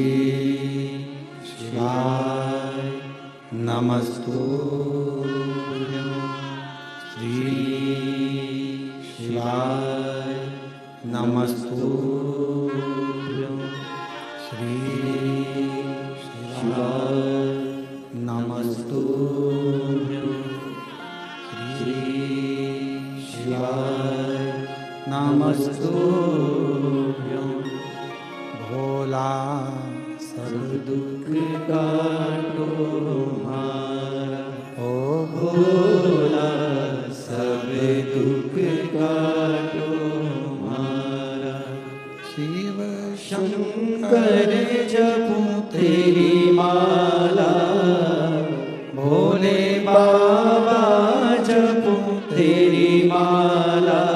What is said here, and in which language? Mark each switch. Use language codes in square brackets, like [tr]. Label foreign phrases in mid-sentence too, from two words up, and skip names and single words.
[sa] शिवाय नमस्तुभ्यो, श्री शिवाय नमस्तुभ्यो, श्री शिवाय नमस्तुभ्यो, श्री शिवाय नमस्तुभ्यो। [hi] भोला सब दुख काटो हमारा, ओ भोला सब दुख काटो हमारा। शिव शंकर जपूं तेरी माला, भोले बाबा जपूं तेरी माला।